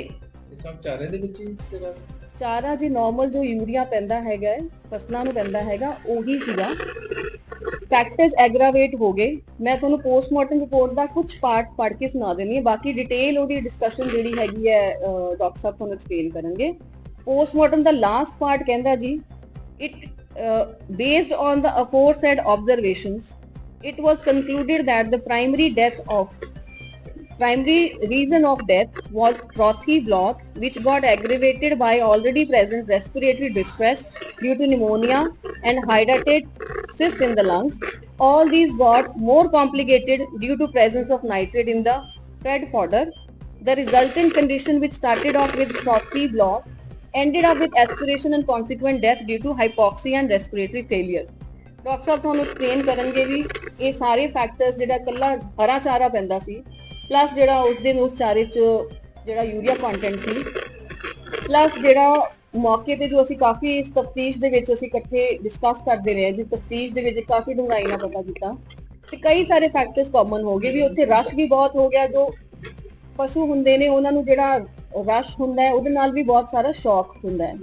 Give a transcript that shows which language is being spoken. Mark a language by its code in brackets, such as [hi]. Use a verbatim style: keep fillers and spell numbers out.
[pa] ਇਹ ਸਭ ਚਾਰੇ ਦੇ ਵਿੱਚ ਹੀ ਤੇਰਾ ਚਾਰਾ ਜੀ ਨਾਰਮਲ ਜੋ ਯੂਰੀਆ ਪੈਂਦਾ ਹੈਗਾ ਹੈ, ਫਸਲਾਂ ਨੂੰ ਪੈਂਦਾ ਹੈਗਾ, ਉਹੀ ਸੀਗਾ। ਫੈਕਟਰਸ ਐਗਰਾਵੇਟ ਹੋ ਗਏ, ਮੈਂ ਤੁਹਾਨੂੰ ਪੋਸਟਮਾਰਟਮ ਰਿਪੋਰਟ ਦਾ ਕੁਝ ਪਾਰਟ ਪੜ੍ਹ ਕੇ ਸੁਣਾ ਦੇਣੀ ਹੈ, ਬਾਕੀ ਡਿਟੇਲ ਉਹਦੀ ਡਿਸਕਸ਼ਨ ਜਿਹੜੀ ਹੈਗੀ ਹੈ ਡਾਕਟਰ ਸਾਹਿਬ ਤੁਹਾਨੂੰ ਐਕਸਪਲੇਨ ਕਰਨਗੇ। ਪੋਸਟਮਾਰਟਮ ਦਾ ਲਾਸਟ ਪਾਰਟ ਕਹਿੰਦਾ ਜੀ, [en] It based on the aforesaid observations it was concluded that the primary death of primary reason of death was frothy blot which got aggravated by already present respiratory distress due to pneumonia and hydatid cyst in the lungs. All these got more complicated due to presence of nitrate in the fed fodder. The resultant condition, which started off with frothy blot, ended up with aspiration and consequent death due to hypoxia and respiratory failure. [pa] Doctor ਸਾਹਿਬ ਤੁਹਾਨੂੰ explain ਕਰਨਗੇ ਵੀ ਇਹ ਸਾਰੇ factors, ਜਿਹੜਾ ਇਕੱਲਾ ਹਰਾ ਚਾਰਾ ਪੈਂਦਾ ਸੀ ਪਲੱਸ ਜਿਹੜਾ ਉਸ ਦਿਨ ਉਸ ਚਾਰੇ 'ਚ ਜਿਹੜਾ ਯੂਰੀਆ ਕੰਟੈਂਟ ਸੀ ਪਲੱਸ ਜਿਹੜਾ ਮੌਕੇ ਤੇ ਜੋ ਅਸੀਂ ਕਾਫੀ ਇਸ ਤਫਤੀਸ਼ ਦੇ ਵਿੱਚ ਅਸੀਂ ਇਕੱਠੇ ਡਿਸਕਸ ਕਰਦੇ ਰਹੇ ਹਾਂ, ਜੀ ਤਫਤੀਸ਼ ਦੇ ਵਿੱਚ ਕਾਫੀ ਡੂੰਘਾਈ ਨਾਲ ਪਤਾ ਕੀਤਾ ਤੇ ਕਈ ਸਾਰੇ ਫੈਕਟਰਸ ਕਾਮਨ ਹੋ ਗਏ ਵੀ ਉੱਥੇ ਰਸ਼ ਵੀ ਬਹੁਤ ਹੋ ਗਿਆ, ਜੋ ਪਸ਼ੂ ਹੁੰਦੇ ਨੇ ਉਹਨਾਂ ਨੂੰ ਜਿਹੜਾ ਰਸ਼ ਹੁੰਦਾ ਹੈ ਉਹਦੇ ਨਾਲ ਵੀ ਬਹੁਤ ਸਾਰਾ ਸ਼ੌਕ ਹੁੰਦਾ ਹੈ।